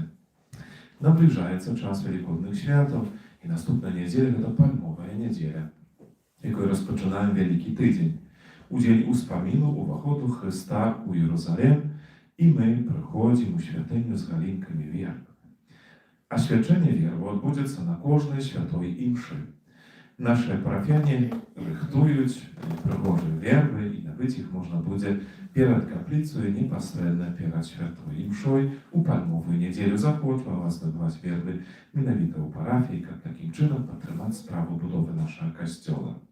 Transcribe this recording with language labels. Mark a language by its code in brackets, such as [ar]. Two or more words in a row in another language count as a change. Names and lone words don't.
[be] Набліжаецца час велікодных святаў, і наступная нядзеля гэта пальмовая нядзеля, якой распачынаем вялікі тыдзень. У дзень успаміну ўваходу Хрыста ў Іерусалем, і мы прыходзім у святыню з галінкамі веры. Асвячэнне веры адбудзецца на кожнай святой імшы. [uk] Наші парафіяни рихтують пригожі верби, і набити їх можна буде перед каплицею непосредньо перед святою мшою. У пальмову неділю захочу вас набивати верби менавіта у парафії, як таким чином підтримати справу будови нашого костьола.